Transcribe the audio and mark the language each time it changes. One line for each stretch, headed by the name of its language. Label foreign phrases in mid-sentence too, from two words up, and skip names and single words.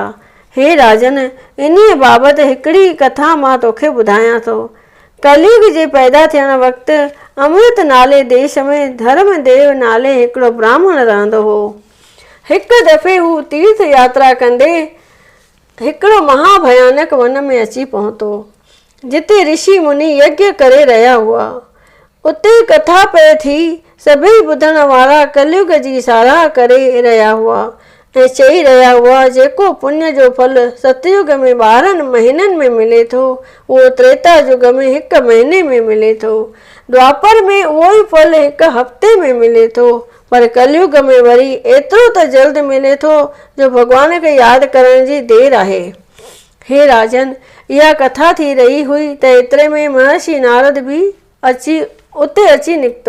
Sindhi: हे राजन, इन्हीअ बाबति हिकिड़ी कथा मां तोखे ॿुधायां थो। कलयुग जे पैदा थियण वक़्तु अमृत नाले देश में धर्मदेव नाले हिकिड़ो ब्राह्मण रहंदो हो। हिकु दफ़े हू तीर्थ यात्रा कंदे हिकिड़ो महाभयानक वन में अची पहुतो, जिते ऋषि मुनि यज्ञ करे रहिया हुआ। उते कथा पए थी। सभई ॿुधण वारा कलयुग जी साराह करे रहिया हुआ ऐं चई रहिया हुआ, जेको पुण्य जो फल सतयुग में 12 महीननि में मिले थो, उहो त्रेता युग में 1 महीने में मिले थो। द्वापर में उहो ई फल 1 हफ़्ते में मिले थो, पर कलयुग में वरी एतिरो त जल्द मिले थो जो भॻवान खे यादि करण जी देरि आहे। हे राजन, इहा कथा थी रही हुई त एतिरे में महर्षि नारद बि उते अची निकितो।